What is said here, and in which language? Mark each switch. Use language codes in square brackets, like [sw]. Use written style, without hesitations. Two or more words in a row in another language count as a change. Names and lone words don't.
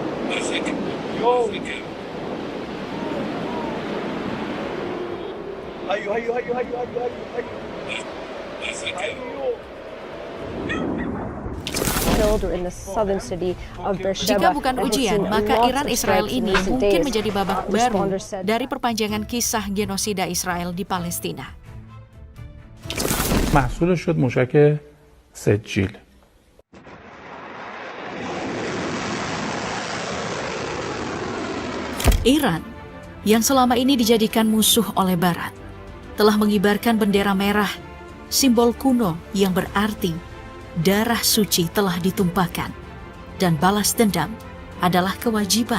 [en] هاي هيو هيو هيو هيو هيو هيو killed or in the southern city of Beersheba. [id] Jika bukan [en] and has [id] ujian, [en] seen [id] maka [en] lots [id] Iran [en] of Israel strikes in [id] ini [en] recent [id] mungkin [en] days. [id] menjadi babak baru [en] Responders said [id] dari perpanjangan kisah genosida Israel di Palestina. [fa] محصولش شد موشک سجیل. [id] Iran, yang selama ini dijadikan musuh oleh Barat, telah mengibarkan bendera merah, simbol kuno yang berarti darah suci telah ditumpahkan, dan balas dendam adalah kewajiban.